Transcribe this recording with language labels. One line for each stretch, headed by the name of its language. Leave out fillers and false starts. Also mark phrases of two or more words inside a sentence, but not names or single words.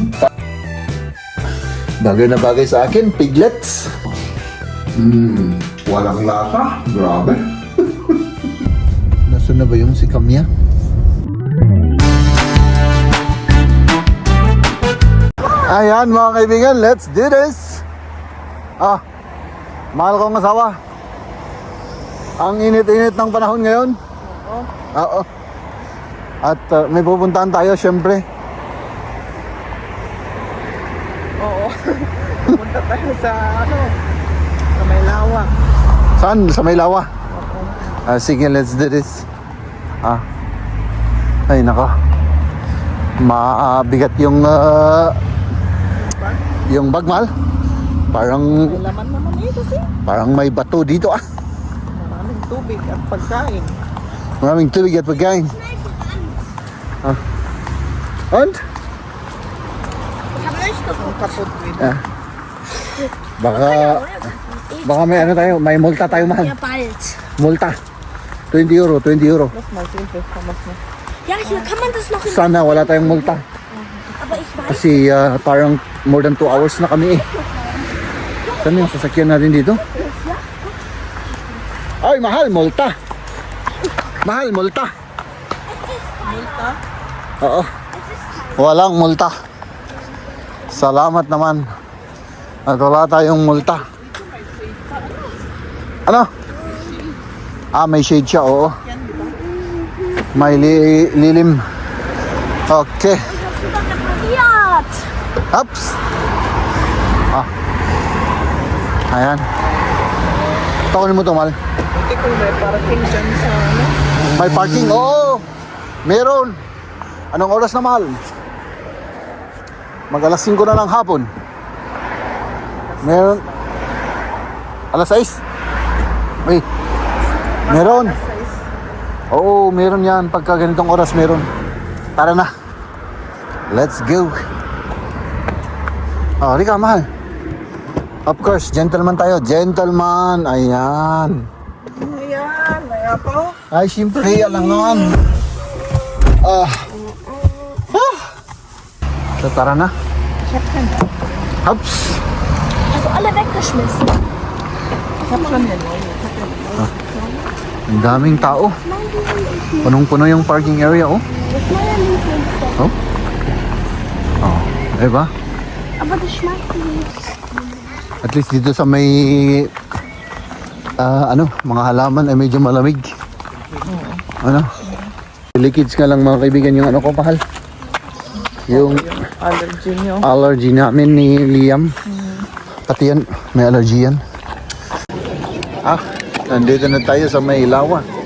Filipino: Bagay na bagay sa akin, piglets. Walang lasa. Grabe. Nasaan na ba yung si Kamya? Ayan mga kaibigan,
English: let's do this!
Filipino: Mahal kong asawa. Ang init-init ng panahon ngayon. Oo. At may pupuntahan tayo syempre. Oo. Pumunta tayo sa sa may lawa. Saan? Sa Maylawa? Sige,
English: let's do this.
Filipino: Ay nako. Mabigat yung bag, mahal. Parang May laman naman ito siya. parang may bato dito Maraming tubig at pagkain. Maraming tubig at pagkain.
German: Und?
Filipino: Ang kapot din. Baka may ano tayo, may multa tayo, mahal.
German: Ja, bald.
Filipino: Multa. 20 euro, 20 euro.
German: Mas mal sehen, was noch. Ja, hier kann man das noch in...
Filipino: Sana wala tayong multa.
German: Aber ich weiß...
Filipino: Kasi parang
English: more than 2 hours
Filipino: na kami eh. Saan yung sasakyan natin dito? Ay, mahal, multa. Mahal, multa. Multa? Oo. Walang multa. Salamat naman. At wala tayong multa. Ano? May shade siya, oo. May lilim. Okay.
German: Sogar repariert. Ups.
Filipino: Ayan. Takunin mo ito, mahal. Hindi ko may parking dyan sa May parking? Oo. Meron. Anong oras na, mahal? Mag-alas 5 na ng hapon. Meron. Alas 6? Wait. Meron. Oo, meron yan. Pagka ganitong oras, meron. Tara na.
English: Let's go. Rika, mahal. Of course, gentleman tayo. Gentleman. Ayan.
Filipino: Ayan, may apo. Ay, siyempre, alangan. So, tara na.
German: Ich hab keinen. Hops. Also alle weggeschmissen. Ich hab schon den.
Filipino: Ang daming tao. Punong-puno yung parking area, oh.
German: Das ist mein Lieblingsstoff.
Filipino: Diba?
German: Aber das schmeckt nicht.
English: At least
Filipino: dito sa may mga halaman ay medyo malamig. Liquids nga lang mga kaibigan yung ko, mahal. Yung Allergy nyo. allergy namin ni Liam. Pati yan, may allergy yan. Nandito na tayo sa Maylawa.